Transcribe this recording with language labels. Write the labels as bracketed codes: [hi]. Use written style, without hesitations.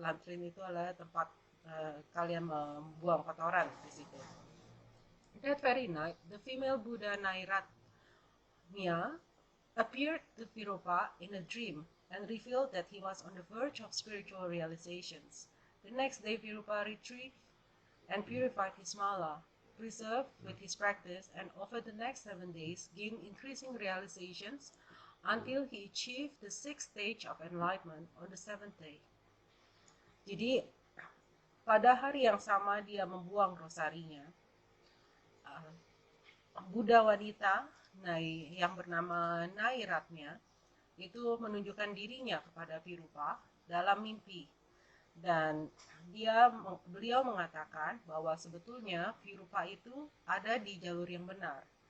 [id] Latrine itu adalah tempat kalian membuang kotoran di situ. [en] That very night, the female Buddha Nairatnya appeared to Virupa in a dream and revealed that he was on the verge of spiritual realizations. The next day, Virupa retrieved and purified his mala, preserved with his practice, and over the next 7 days gained increasing realizations until he achieved the 6th stage of enlightenment on the 7th day. [id] Jadi pada hari yang sama dia membuang rosarinya, Buddha wanita yang bernama Nairatnya itu menunjukkan dirinya kepada Virupa dalam mimpi, dan beliau mengatakan bahwa sebetulnya Virupa itu ada di jalur yang benar,